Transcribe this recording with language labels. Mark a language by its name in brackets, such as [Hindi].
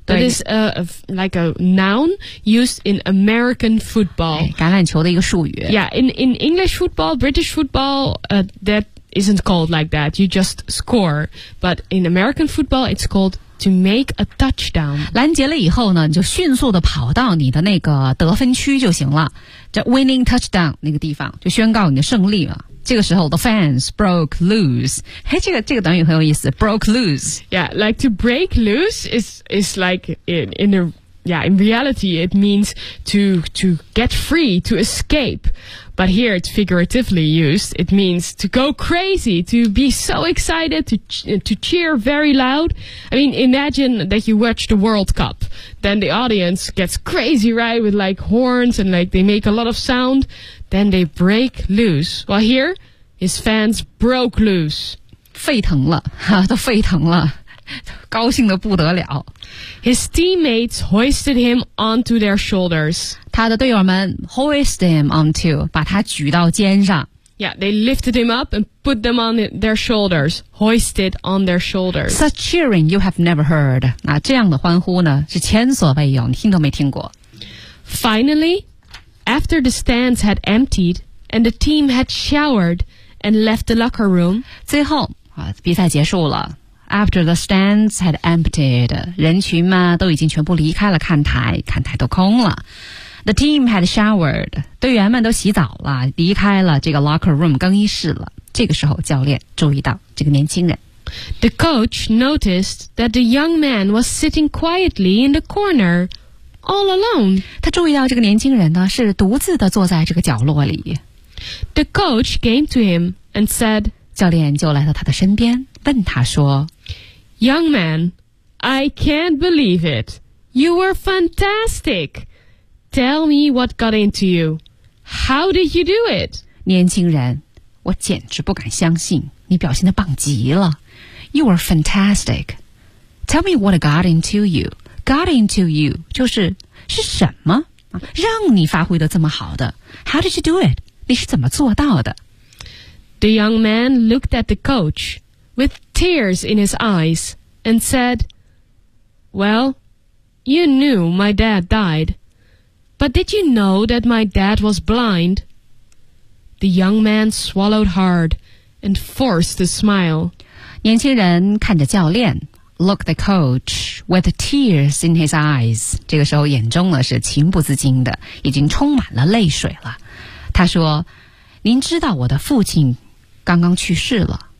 [English] That is like a noun used in American football. [Chinese] 橄榄球的一个术语。 [English] Yeah, in English football, British football, thatisn't called like that. You just score. But in American football, it's called to make a touchdown. [Chinese] 拦截了以后呢，你就迅速地跑到你的那个得分区就行了。这 winning touchdown 那个地方就宣告你的胜利了。这个时候 [English] the fans broke loose. [Chinese] 嘿，这个短语很有意思。 [English] Broke loose. Yeah, like to break loose is like in reality, it means to get free, to escape. But here it's figuratively used. It means to go crazy, to be so excited, to cheer very loud. I mean, imagine that you watch the World Cup. Then the audience gets crazy, right? With like horns and like they make a lot of sound. Then they break loose. Well, here his fans broke loose. [Chinese] 沸腾了，都沸腾了，高兴得不得了。 [English] His teammates hoisted him onto their shoulders. [Chinese] 他的队友们 [English] hoist him onto, [Chinese] 把他举到肩上。 [English] Yeah, they lifted him up and put them on their shoulders, hoisted on their shoulders. Such cheering you have never heard. [Chinese] 那这样的欢呼呢是前所未有，你听都没听过。 [English] Finally, after the stands had emptied and the team had showered and left the locker room, [Chinese] 最后啊，比赛结束了。 [English] After the stands had emptied, [Chinese] 人群嘛都已经全部离开了看台，看台都空了。 [English] The team had showered. [Chinese] 队员们都洗澡了，离开了这个 locker room 更衣室了。这个时候，教练注意到这个年轻人。 [English] The coach noticed that the young man was sitting quietly in the corner, all alone. [Chinese] 他注意到这个年轻人呢，是独自的坐在这个角落里。 [English] The coach came to him and said, [Chinese] 教练就来到他的身边，问他说 [English] ，Young man, I can't believe it. You were fantastic. Tell me what got into you. How did you do it? [Chinese] 年轻人，我简直不敢相信，你表现得棒极了。 [English] You are fantastic. Tell me what got into you. Got into you [Chinese] 就是是什么让你发挥得这么好的。 [English] How did you do it? [Chinese] 你是怎么做到的？ [English] The young man looked at the coach with tears in his eyes and said, Well, you knew my dad died. But did you know that my dad was blind? The young man swallowed hard and forced a smile. [Chinese] 年轻人看着教练 [English] looked the coach with tears in his eyes. [Chinese] 这个时候眼中呢是情不自禁的，已经充满了泪水了。他说，您知道我的父亲刚刚去世了。